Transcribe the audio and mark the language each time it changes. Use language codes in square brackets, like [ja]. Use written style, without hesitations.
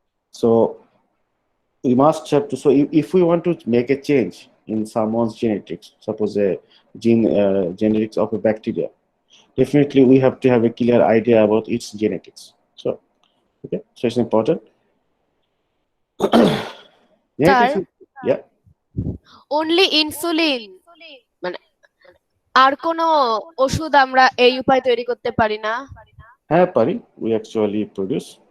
[en] So we must have to, so if we want to make a change in someone's genetics, suppose a genetics of a bacteria, definitely we have to have a clear idea about its genetics. So okay, so it's important. Sir, Genetics is, yeah, [bn] only insulin মানে আর কোনো ওষুধ আমরা এই উপায় তৈরি করতে পারি না? হ্যাঁ পারি, [en] we actually produce.